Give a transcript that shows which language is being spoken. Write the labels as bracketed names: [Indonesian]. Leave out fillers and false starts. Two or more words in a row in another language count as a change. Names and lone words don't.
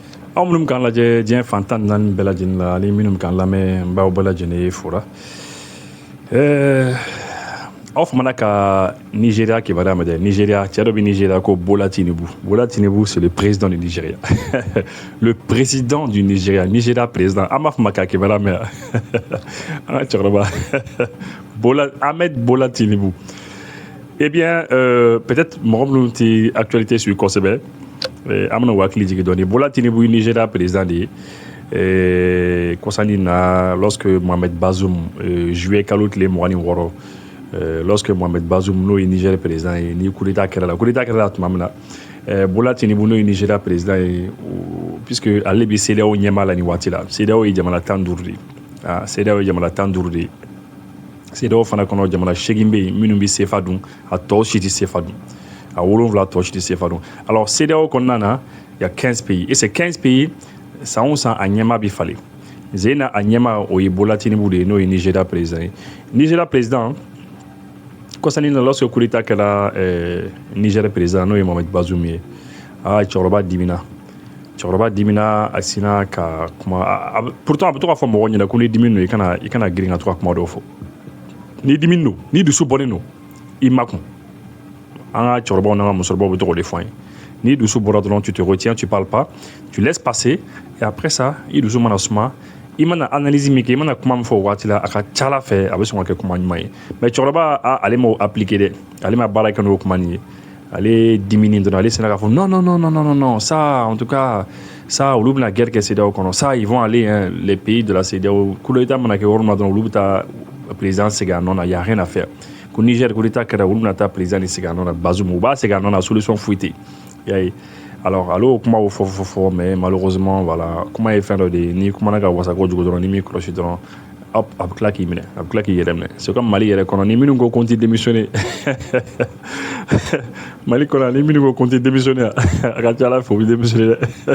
[Bambara] aw minnu k'an lajɛ diɲɛ fan tan ni naani bɛɛ lajɛlen la ani minnu k'an lamɛn n b'aw bɛɛ lajɛlen fora aw famana ka Nigeria kibaruya mɛn dɛ. Nigeria, cɛ dɔ bɛ Nigeria ko Bola Tinubu. Bola Tinubu, [French] c'est le président du Nigeria. Le président du Nigeria. Nigeria président. [Bambara] An b'a fɔ ma k'a kibaruya mɛn an ka cɛkɔrɔba Ahmed Bola Tinubu. [French] Eh bien, peut-être [Bambara] mɔgɔ minnu tɛ actualité suit kosɛbɛ. An bɛna u hakili jigin dɔɔni. Bola Tinubu ye Nigeria président de ye. Kɔsani na lorsque Mohamed Bazoum juillet kalo tile 26 lorsque Mohamed Bazoum n'o ye Niger président ye ni [French] coup d'état [Bambara] kɛra la. [French] Coup d'état [Bambara] kɛra la tuma min na Bola Tinubu n'o ye Nigeria président ye puisque ale bɛ CEDEAO ɲɛmaa la nin waati la. CEDEAO ye jamana 15 de ye. CEDEAO ye jamana 15 de ye. CEDEAO fana kɔnɔ jamana 8 bɛ yen minnu bɛ CFA dun a tɔ si tɛ CFA dun. A 7 tɔ si tɛ CFA dun. Alors CEDEAO kɔnɔna na [French] il y a 15 pays et ces 15 pays [Bambara] san o san a ɲɛmaa bɛ falen. Zena a ɲɛmaa o ye Bola Tinubu de ye n'o ye Nigeria président ye. Nigeria président kɔsani na lorsque [French] coup d'état [Bambara] kɛra Niger président n'o ye Mohamed Bazoum ye cɛkɔrɔba dimina a sina ka kuma pourtant a bɛ to k'a fɔ mɔgɔw ɲɛna ko ni dimi don i kana girin ka to ka kuma dɔw fɔ. Ni dimi don ni dusu bɔlen don i makun. An ka cɛkɔrɔbaw n'an ka musokɔrɔbaw bɛ to k'o de fɔ an ye. Ni dusu bɔra dɔrɔn [French] tu te retiens, tu parles pas, tu laisses passer et après ça [Bambara] i dusu mana suma i mana analyse min kɛ i mana kuma min fɔ o waati la a ka ca Ala fɛ a bɛ sɔn ka kɛ kuma ɲuman ye. Mais cɛkɔrɔba ale m'o appliquer dɛ. Ale ma baara kɛ n'o kuma nin ye. Ale dimini dɔrɔn ale sina k'a fɔ [French] non ça en tout cas ça [Bambara] olu bɛna guerre kɛ CEDEAO kɔnɔ [French] ça ils vont aller les pays de la CEDEAO coup d'état [Bambara] mana kɛ yɔrɔ min na dɔrɔn olu bɛ taa président segin a nɔ na, [French] il y a rien à faire. [Bambara] Ko Niger [French] coup d'état [Bambara] kɛra olu bɛna taa président ni segin a nɔ na Bazoum u b'a segin a nɔ na solution foyi tɛ yen. Alors ale y'o kuma o fɔ [French] mais malheureusement voilà [Bambara] kuma ye fɛn dɔ de ye ni kumana ka wasa kojugu dɔrɔn ni m'i kɔlɔsi dɔrɔn hop a bɛ tila k'i minɛ a bɛ tila k'i yɛrɛ minɛ. [French] C'est comme [Bambara] Mali yɛrɛ kɔnɔ ni minnu ko ko n tɛ démissionner Mali kɔnɔ ni minnu ko ko n tɛ démissionner a ka ca Ala fɛ u bɛ démissionner dɛ.